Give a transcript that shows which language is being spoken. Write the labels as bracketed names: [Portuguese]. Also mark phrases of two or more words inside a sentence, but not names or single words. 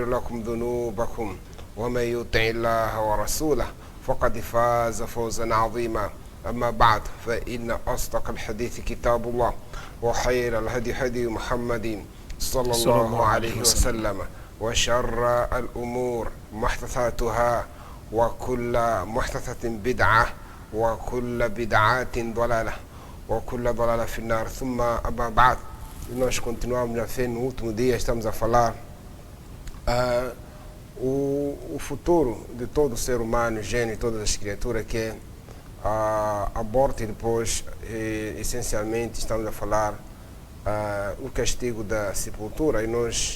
[Arabic] لكم ذنوبكم ومن يطع الله ورسوله فقد فاز فوزا عظيما أما بعد فإن أصدق الحديث كتاب الله وخير الهدي هدي محمد صلى الله عليه وسلم وشر الأمور محدثاتها وكل محدثة بدعة وكل بدعة ضلالة وكل ضلالة في النار ثم أما بعد. [Portuguese] Nós continuamos na fé, no último dia estamos a falar o futuro de todo ser humano, gênio, todas as criaturas, que é a morte, e depois essencialmente estamos a falar o castigo da sepultura, e nós